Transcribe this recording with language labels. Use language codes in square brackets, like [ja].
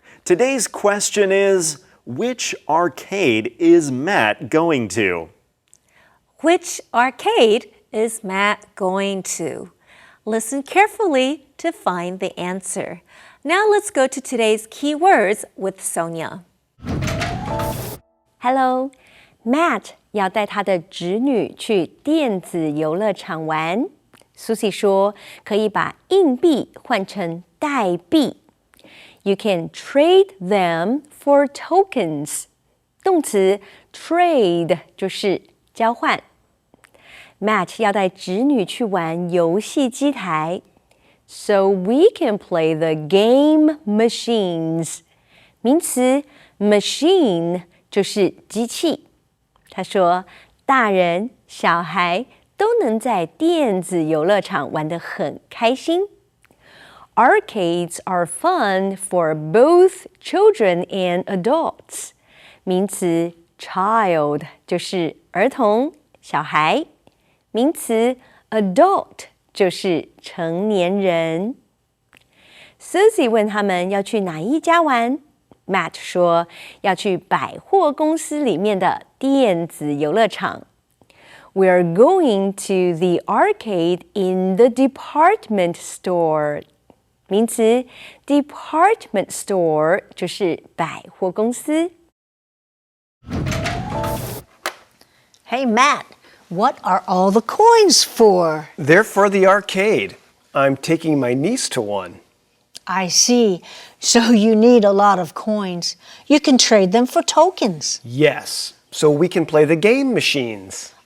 [en] Today's question is, which arcade is Matt going to? Which arcade is Matt going to? Listen carefully to find the answer. Now let's go to today's keywords with Sonia. Hello, [zh] Matt 要带他的侄女去电子游乐场玩。 Susie 说，可以把硬币换成代币。 [en] You can trade them for tokens. [zh] 动词 trade 就是交换。 Matt 要带侄女去玩游戏机台。 [en] So we can play the game machines. [zh] 名词 machine 就是机器。他说，大人、小孩都能在电子游乐场玩得很开心。 [en] Arcades are fun for both children and adults. [zh] 名词 child 就是儿童、小孩。名词 adult就是成年人。 Susie 问他们要去哪一家玩 Matt 说要去百货公司里面的电子游乐场。 [en] We are going to the arcade in the department store. [zh] 名词 department store 就是百货公司。 [en] Hey, Matt, what are all the coins for? They're for the arcade. I'm taking my niece to one. I see. So you need a lot of coins. You can trade them for tokens. Yes, so we can play the game machines.